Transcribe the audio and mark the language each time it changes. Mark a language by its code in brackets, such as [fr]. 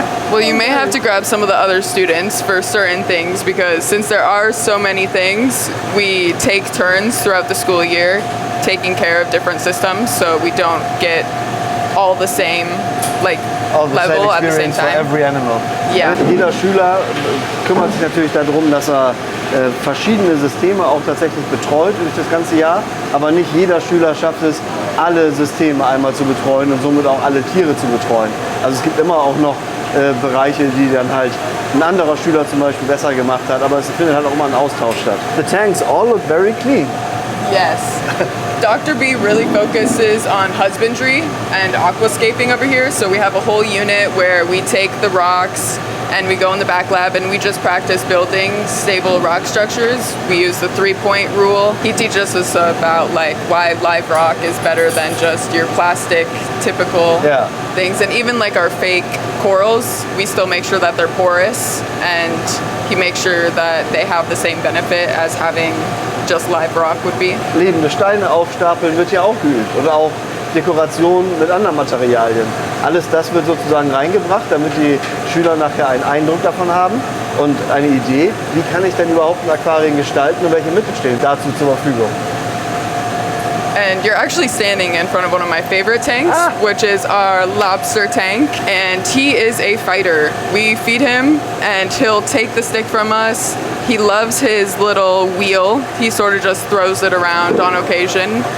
[en] Well, you may have to grab some of the other students for certain things because since there are so many things, we take turns throughout the school year taking care of different systems, so we don't get all the same level at the same time. For every animal. Yeah. [de] Jeder Schüler kümmert sich natürlich darum, dass er verschiedene Systeme auch tatsächlich betreut durch das ganze Jahr, aber nicht jeder Schüler schafft es, alle Systeme einmal zu betreuen und somit auch alle Tiere zu betreuen. Also es gibt immer auch noch Bereiche, die dann halt ein anderer Schüler zum Beispiel besser gemacht hat, aber es findet halt auch immer ein Austausch statt. [en] The tanks all look very clean. Yes. Dr. B really focuses on husbandry and aquascaping over here, so we have a whole unit where we take the rocks and we go in the back lab and we just practice building stable rock structures. We use the 3-point rule. He teaches us about why live rock is better than just your plastic typical things, and even our fake corals, we still make sure that they're porous, and he makes sure that they have the same benefit as having just live rock would be. [de] Lebende Steine aufstapeln wird ja auch geübt oder auch Dekoration mit anderen Materialien. Alles das wird sozusagen reingebracht, damit die Schüler nachher einen Eindruck davon haben und eine Idee, wie kann ich denn überhaupt ein Aquarium gestalten und welche Mittel stehen dazu zur Verfügung. [en] And you're actually standing in front of one of my favorite tanks, which is our lobster tank, and he is a fighter. We feed him and he'll take the stick from us. He loves his little wheel. He sort of just throws it around on occasion.